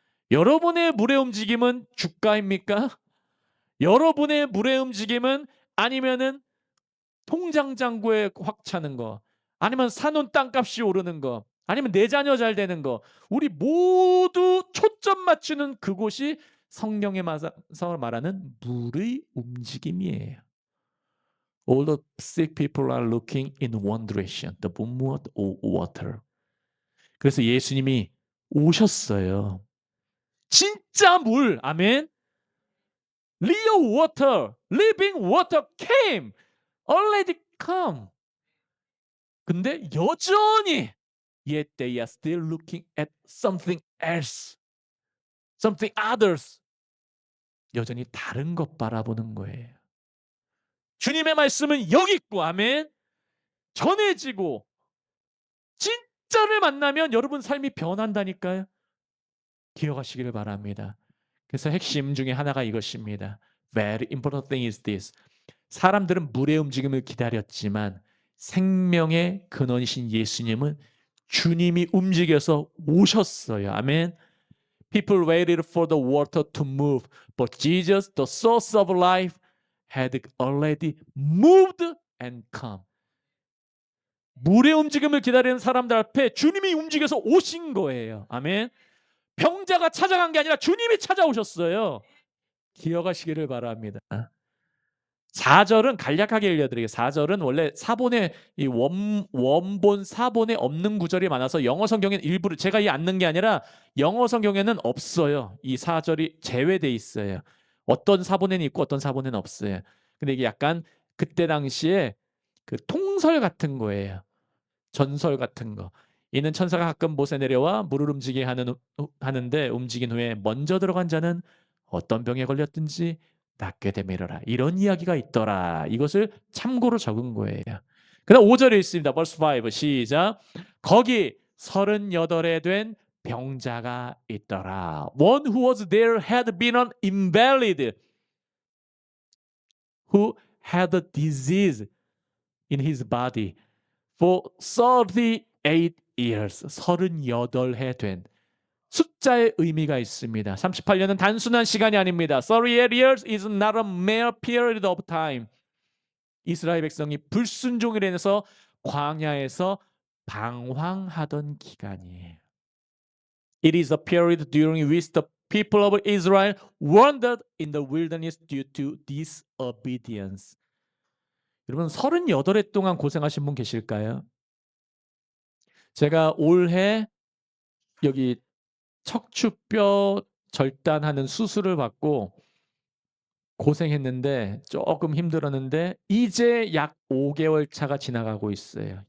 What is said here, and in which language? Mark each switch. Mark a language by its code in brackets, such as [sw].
[ko] 여러분의 물의 움직임은 주가입니까? 여러분의 물의 움직임은 아니면은 통장 잔고에 확 차는 거, 아니면 사놓은 땅값이 오르는 거, 아니면 내 자녀 잘 되는 거. 우리 모두 초점 맞추는 그곳이 성경에 말하는 물의 움직임이에요. [en] All the sick people are looking in one direction, the movement of water. [ko] 그래서 예수님이 오셨어요. 진짜 물, 아멘. [en] Real water, living water came, already come. [ko] 근데 여전히 [en] yet they are still looking at something else, something others. [ko] 여전히 다른 것 바라보는 거예요. 주님의 말씀은 여기 있고, 아멘. 전해지고 진짜를 만나면 여러분 삶이 변한다니까요. 기억하시기를 바랍니다. 그래서 핵심 중에 하나가 이것입니다. [en] Very important thing is this. [ko] 사람들은 물의 움직임을 기다렸지만 생명의 근원이신 예수님은 주님이 움직여서 오셨어요. 아멘. [en] People waited for the water to move, but Jesus, the source of life, had already moved and come. [ko] 물의 움직임을 기다리는 사람들 앞에 주님이 움직여서 오신 거예요. 아멘. 병자가 찾아간 게 아니라 주님이 찾아오셨어요. 기억하시기를 바랍니다. 4절은 간략하게 읽어드리겠습니다. 4절은 원래 사본에 이 원본 사본에 없는 구절이 많아서 영어 성경에는 일부를 제가 이 않는 게 아니라 영어 성경에는 없어요. 이 4절이 제외돼 있어요. 어떤 사본에는 있고 어떤 사본에는 없어요. 근데 이게 약간 그때 당시에 그 통설 같은 거예요. 전설 같은 거. 이는 천사가 가끔 못에 내려와 물을 움직이게 하는데 움직인 후에 먼저 들어간 자는 어떤 병에 걸렸든지 낫게 되밀어라. 이런 이야기가 있더라. 이것을 참고로 적은 거예요. 그다음 5절에 있습니다. verse 5 시작. 거기 38에 된 병자가 있더라. [en] One who was there had been an invalid, who had a disease in his body for 38 years. [ko] 38해 된. 숫자의 의미가 있습니다. 38년은 단순한 시간이 아닙니다. [en] 38 years is not a mere period of time. [ko] 이스라엘 백성이 불순종으로 인해서 광야에서 방황하던 기간이에요. [en] It is a period during which the people of Israel wandered in the wilderness due to disobedience. [ko] 여러분 38해 동안 고생하신 분 계실까요? 제가 올해 여기 척추뼈 절단하는 수술을 받고 고생했는데 조금 힘들었는데 이제 약 5개월 차가 지나가고 있어요.